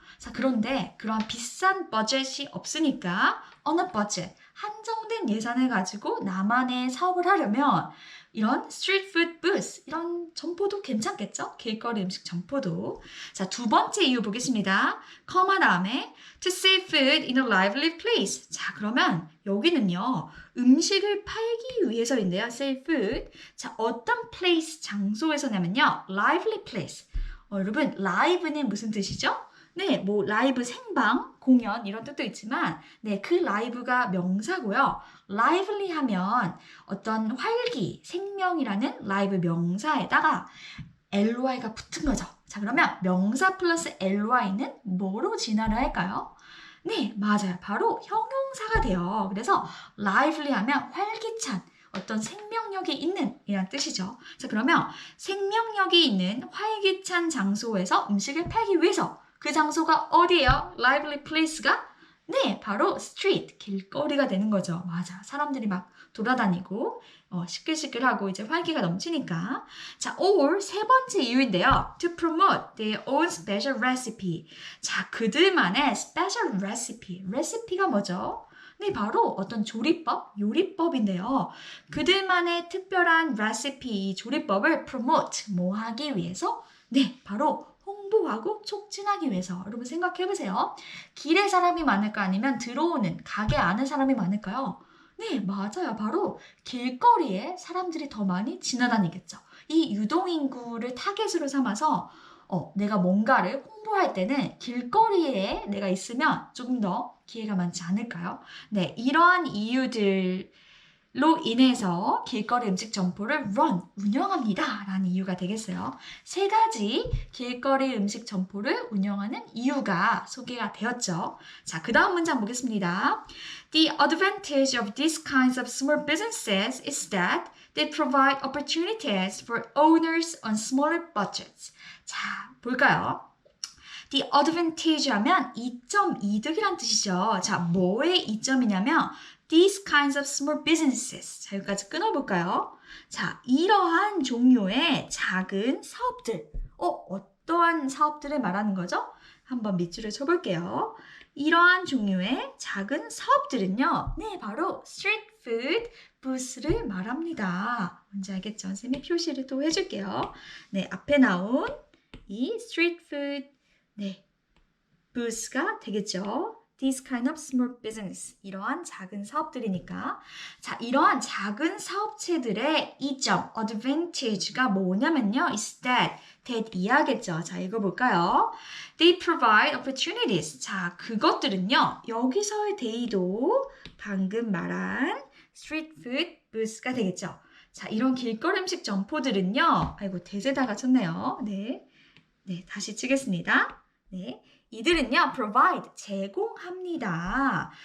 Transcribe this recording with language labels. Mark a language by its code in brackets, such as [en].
[ko] 자, 그런데 그런 비싼 버젯이 없으니까 [en] on a budget, [ko] 한정된 예산을 가지고 나만의 사업을 하려면 이런 street food booth, 이런 점포도 괜찮겠죠? 길거리 음식 점포도. 자, 두 번째 이유 보겠습니다. [en] 다음에 to sell food in a lively place. [ko] 자, 그러면 여기는요, 음식을 팔기 위해서인데요. [en] sell food. [ko] 자, 어떤 place, 장소에서냐면요, [en] lively place. [ko] 여러분, live는 무슨 뜻이죠? 네, 뭐 라이브 생방, 공연 이런 뜻도 있지만 네, 그 라이브가 명사고요. lively 하면 어떤 활기, 생명이라는 라이브 명사에다가 ly가 붙은 거죠. 자, 그러면 명사 플러스 ly는 뭐로 진화를 할까요? 네, 맞아요. 바로 형용사가 돼요. 그래서 [en] lively [ko] 하면 활기찬, 어떤 생명력이 있는 이란 뜻이죠. 자, 그러면 생명력이 있는 활기찬 장소에서 음식을 팔기 위해서 그 장소가 어디예요? [en] lively place가? [ko] 네, 바로 street, 길거리가 되는 거죠. 맞아. 사람들이 막 돌아다니고 시끌시끌하고 이제 활기가 넘치니까. 자, or 세 번째 이유인데요. [en] to promote their own special recipe. [ko] 자, 그들만의 special recipe. 레시피가 뭐죠? 네, 바로 어떤 조리법, 요리법인데요. 그들만의 특별한 레시피, 조리법을 [en] promote, [ko] 뭐 하기 위해서? 네, 바로 홍보하고 촉진하기 위해서. 여러분 생각해보세요. 길에 사람이 많을까 아니면 들어오는 가게 안에 사람이 많을까요? 네, 맞아요. 바로 길거리에 사람들이 더 많이 지나다니겠죠. 이 유동인구를 타겟으로 삼아서 내가 뭔가를 홍보할 때는 길거리에 내가 있으면 조금 더 기회가 많지 않을까요? 네, 이러한 이유들로 인해서 길거리 음식 점포를 운영합니다 라는 이유가 되겠어요. 세 가지 길거리 음식 점포를 운영하는 이유가 소개가 되었죠. 자, 그 다음 문장 보겠습니다. [en] The advantage of these kinds of small businesses is that they provide opportunities for owners on smaller budgets. [ko] 자, 볼까요? The advantage 하면 이점 이득이란 뜻이죠. 자, 뭐의 이점이냐면 [en] these kinds of small businesses. [ko] 자, 여기까지 끊어볼까요? 자, 이러한 종류의 작은 사업들. 어떠한 사업들을 말하는 거죠? 한번 밑줄을 쳐볼게요. 이러한 종류의 작은 사업들은요. 네, 바로 스트리트 푸드 부스를 말합니다. 뭔지 알겠죠? 선생님이 표시를 또 해줄게요. 네, 앞에 나온 이 스트리트 푸드 부스가 되겠죠. [en] These kind of small business. [ko] 이러한 작은 사업들이니까. 자, 이러한 작은 사업체들의 이점, advantage가 뭐냐면요. [en] is that [ko] 이해하겠죠? 자, 읽어볼까요? [en] They provide opportunities. [ko] 자, 그것들은요. 여기서의 they도 방금 말한 street food booth가 되겠죠. 자, 이런 길거리 음식 점포들은요. 아이고, 대세다가 쳤네요. 네, 다시 치겠습니다. 네. 이들은요, [en] provide, [ko] 제공합니다.